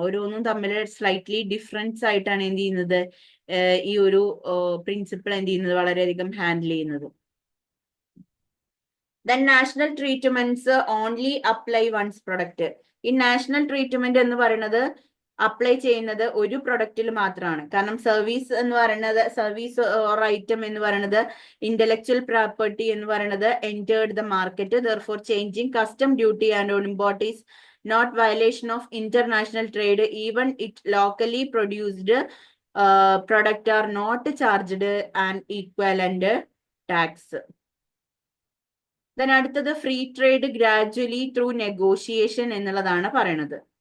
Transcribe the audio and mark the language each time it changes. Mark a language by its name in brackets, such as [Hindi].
[Malayalam] ഓരോന്നും തമ്മിൽ slightly difference ആയിട്ടാണ് എന്ത് ചെയ്യുന്നത്, ഈ ഒരു പ്രിൻസിപ്പിൾ എന്ത് ചെയ്യുന്നത്, വളരെയധികം ഹാൻഡിൽ ചെയ്യുന്നത്. [English] Then national treatments only apply once product. [Malayalam] ഈ നാഷണൽ ട്രീറ്റ്മെന്റ് എന്ന് പറയുന്നത് അപ്ലൈ ചെയ്യുന്നത് ഒരു പ്രൊഡക്റ്റിൽ മാത്രമാണ്. കാരണം സർവീസ് എന്ന് പറയുന്നത്, [English] Service or item എന്ന് പറയുന്നത് intellectual property എന്ന് പറയുന്നത് entered the market, therefore changing custom duty and on import is not violation of international trade even it locally produced product are not charged an equivalent tax. [Malayalam] then അടുത്തത് free trade gradually through negotiation എന്നുള്ളതാണ് പറയുന്നത്.